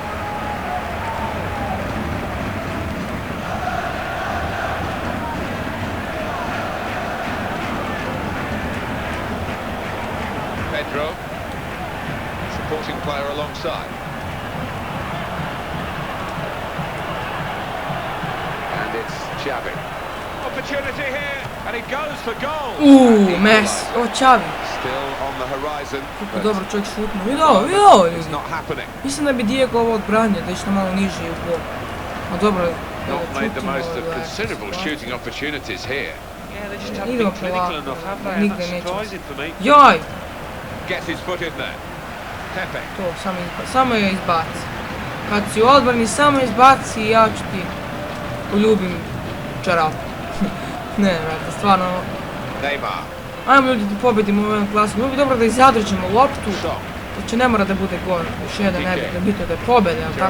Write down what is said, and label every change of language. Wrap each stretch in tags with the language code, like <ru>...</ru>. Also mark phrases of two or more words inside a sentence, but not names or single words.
<en>Pedro. Supporting player alongside. And it's Xavi. Opportunity here, and he goes for goal. Messi, Xavi. Still on the horizon.</en> <sr>Kako dobro čovjek šutnuo. Vidio, ljudi. Mislim da bi Diego ovo odbranio, da išlo malo niže i u gol. No dobro,</sr> <en>not made the most of considerable shooting opportunities here.</en> <sr>Idemo polako, nigde nećemo. Joj!</sr> <en>Gets his foot in there. Pepe.</en> <sr>To, samo je izbaci. Kad si u odbrani, samo izbaci i ja ću ti poljubim čarapu. Ne, vrata, stvarno. Neymar. Ajmo ljudi da pobedimo u ovom klasu. Bilo bi dobro da i zadržimo loptu. Znači ne mora da bude gol. Još jedan nebitno, bitno da je pobjede, ali tako.</sr>